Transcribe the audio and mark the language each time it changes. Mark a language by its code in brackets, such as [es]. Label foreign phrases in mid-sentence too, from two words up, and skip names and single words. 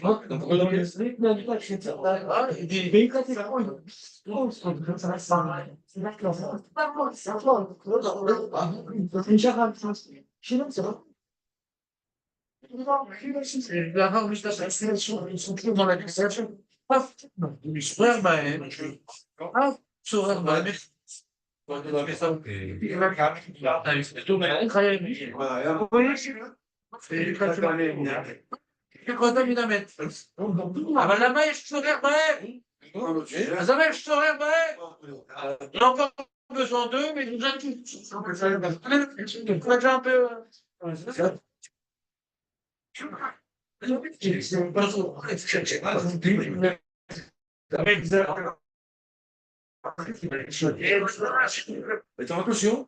[fr] Dans la législation. [he] אבל למה יש צורך בהם? אז למה יש צורך בהם? [fr] On a encore besoin d'eux, mais nous avons un peu... Mais attention.